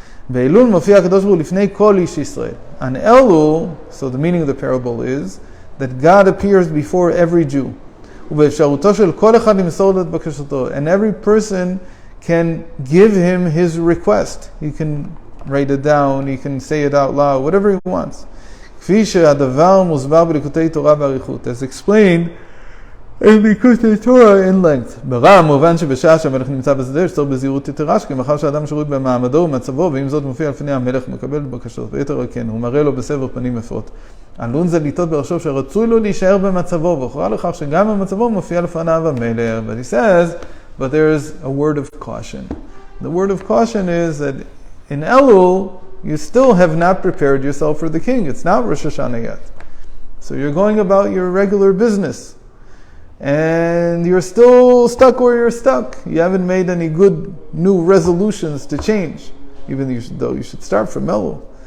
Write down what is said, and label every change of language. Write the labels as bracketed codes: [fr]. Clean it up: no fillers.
[he] באלול מופיע הקדוש ברוך הוא לפני כל איש ישראל. [en] On Elul, so the meaning of the parable is that God appears before every Jew. [he] ובאפשרותו של כל אחד למסור את בקשתו. [en] And every person can give him his request. He can write it down, he can say it out loud, whatever he wants. [he] כפי שהדבר מוסבר בליקוטי תורה באריכות. [en] As explained in Likkutei Torah in length. [he] ברם, מובן שבשעה שהמלך נמצא בשדה, יש צורך בזהירות יתרה, שכמאחר שאדם שרואה במעמדו ומצבו, ואם זאת מופיע לפני המלך, מקבל בקשות, ויתר על כן, הוא מראה לו בסבר פנים יפות. עלול זה לטעות בראשו שרצוי לו להישאר במצבו, והוכרע לכך שגם במצבו מופיע לפניו המלך. [en] But he says, but there is a word of caution. The word of caution is that in Elul, you still have not prepared yourself for the king. It's not Rosh Hashanah yet. So you're going about your regular business. And you're still stuck where you're stuck. You haven't made any good new resolutions to change, even though you should start from Elul.